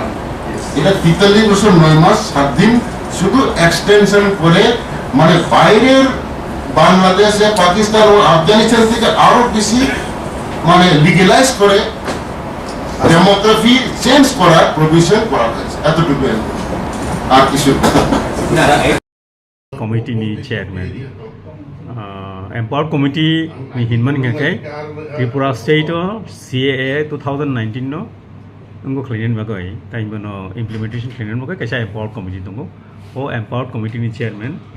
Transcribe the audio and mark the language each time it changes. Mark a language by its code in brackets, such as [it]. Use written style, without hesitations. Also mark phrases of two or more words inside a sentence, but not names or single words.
[bn] এটা 43 বছর 9 মাস 7 দিন শুধু এক্সটেনশন করে, মানে বাইরের বাংলাদেশ, পাকিস্তান ও আফগানিস্তান থেকে আরো বেশি মানে লিগ্যালাইজ করে [en] demography change [bn] করার প্রভিশন করা হয়েছে। এতটুকু আর কিছু [trp] Committee ni chairman. [en] Empowered committee [trp] ni hinman ngakai Tripura State CAA 2019 no ngo klinen bagai tai bono implementation klinen bagai kaisa [en] empowered committee [trp] tongo o [en] empowered committee [trp] ni chairman